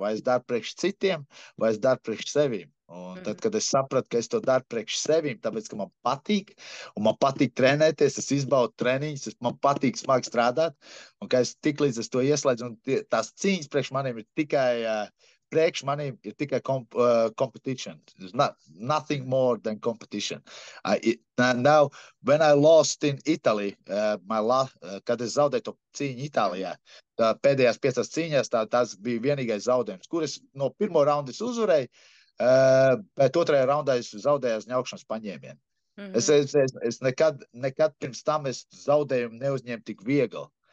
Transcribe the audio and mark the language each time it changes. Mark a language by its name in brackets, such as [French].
[Latvian] Vai es daru priekš citiem, vai es daru priekš sevīm. Un tad, kad es sapratu, ka es to daru priekš sevīm, tāpēc, ka man patīk, un man patīk trenēties, es izbaudu treniņus, man patīk smagi strādāt, un ka es tik līdz es to ieslēdzu, un tās cīņas priekš maniem ir tikai competition. [English] There's nothing more than competition. Now, when I lost in Italy, [Latvian] kad es zaudēju to cīņu Itālijā, pēdējās 5 cīņās, tas bija vienīgais zaudējums, kur es no pirmo raundu uzvarēju, bet otrajā raundā es zaudēju uz ņaukšanas paņēmienu. Es nekad pirms tam zaudējumu neuzņēmu tik viegli.